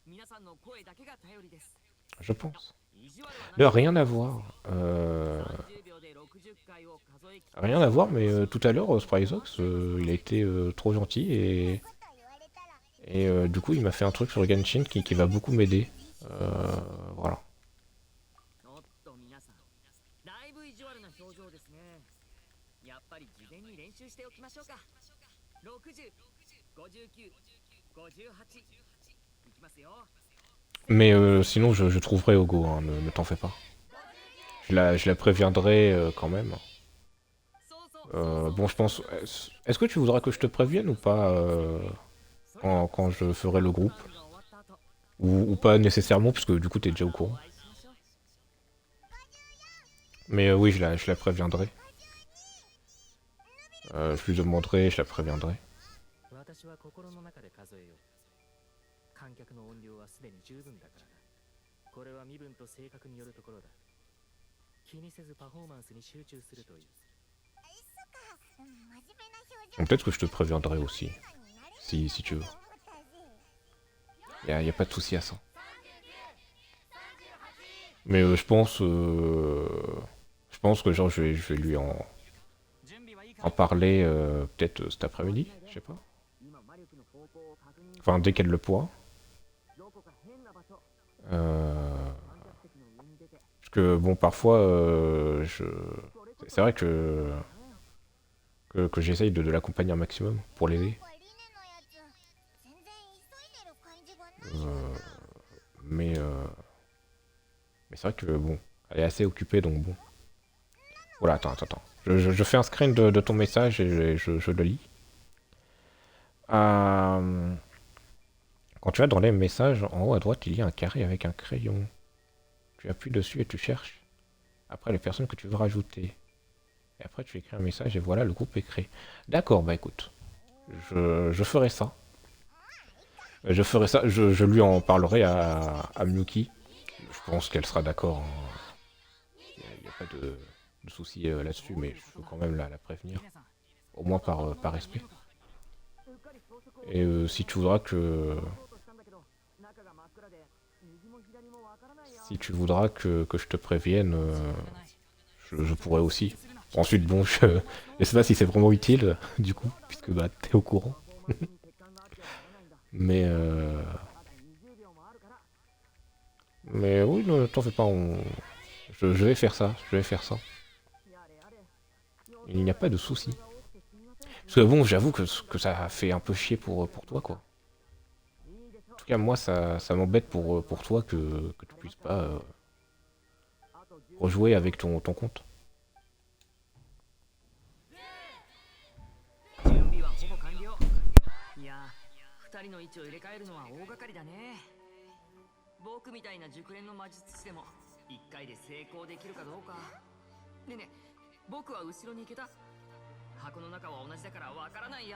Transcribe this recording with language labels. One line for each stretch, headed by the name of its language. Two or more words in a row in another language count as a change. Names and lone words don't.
French: Je pense. D'ailleurs, rien à voir, mais tout à l'heure, Spryzox, il a été trop gentil et du coup, il m'a fait un truc sur le Genshin qui va beaucoup m'aider. Voilà.
Japanese: おっと皆さん、だいぶ意地悪な表情ですね。やっぱり事前に練習しておきましょうか。60、59、58。いきますよ。
French: Mais sinon, je trouverai Ogo, hein, ne t'en fais pas. Je la préviendrai quand même.
Japanese: そうそう。
French: Bon, je pense. Est-ce que tu voudras que je te prévienne ou pas quand je ferai le groupe?
Japanese: ラウンドが終わった後、
French: Ou pas nécessairement, parce que du coup, t'es déjà au
Japanese: またお
French: courant.
Japanese: 会いしましょう。
French: Mais oui, je la préviendrai. Je lui demanderai, je la préviendrai.
Japanese: 私は心の中で数えよう。観客の音量はすでに十分だからな。これは身分と性格によるところだ。気にせずパフォーマンスに集中するといい。そっか、真面目な表情
French: Donc peut-être que je te préviendrai aussi,
Japanese: になれる
French: si tu veux.
Japanese: と思ったぜ。
French: Y a pas de souci à ça. Mais je pense que genre je vais lui en parler peut-être cet après-midi, je sais pas.
Japanese: 今魔力の方向を確認。
French: Enfin, dès qu'elle le pourra.
Japanese: どこか変な場所。 Euh, 観客席の上に出て。
French: parce que bon, parfois, c'est vrai que j'essaye de l'accompagner un maximum pour l'aider.
Japanese: なんかリネのやつ、全然急いでる感じがないよ Euh, な。
French: mais mais c'est vrai que bon, elle est assez occupée, donc bon. Voilà, attends. Je fais un screen de ton message et je le lis. Euh, Quand tu vas dans les messages, en haut à droite, il y a un carré avec un crayon. Tu appuies dessus et tu cherches après les personnes que tu veux rajouter. Et après, tu écris un message et voilà, le groupe est créé. D'accord, bah écoute, je ferai ça. Je ferai ça, je lui en parlerai à Miyuki. Je pense qu'elle sera d'accord, hein. Il n'y a pas de souci là-dessus, mais je veux quand même la prévenir.
Japanese: 皆さん、
French: Au moins par respect.
Japanese: うっかり高速を
French: Et si tu voudras que
Japanese: 取ろうとしたんだけど、中が真っ暗で、右も左もわからないよ。
French: si tu voudras que je te prévienne,
Japanese: 仕方ない。
French: je pourrais aussi. Ensuite, bon, je sais pas si c'est vraiment utile, du coup, puisque bah t'es au courant.
Japanese: パフォーマンスに欠陥があってはならないんだ。
French: Mais
Japanese: まだ20秒もあるから。
French: mais oui, ne t'en fais pas. Je vais faire ça. Je vais faire ça.
Japanese: やれやれ。
French: Il n'y a pas de souci.
Japanese: が多くてすみません。
French: Parce que bon, j'avoue que ça fait un peu chier pour toi, quoi.
Japanese: いいでしょ
French: En tout cas, moi, ça m'embête pour toi que tu puisses pas
Japanese: あと10
French: rejouer avec ton compte.
Japanese: 準備はほぼ完了。いや、二人の位置を入れ替えるのは大掛かりだね。僕みたいな熟練の魔術師でも一回で成功できるかどうか。ねえねえ、僕は後ろに行けた。箱の中は同じだからわからないや。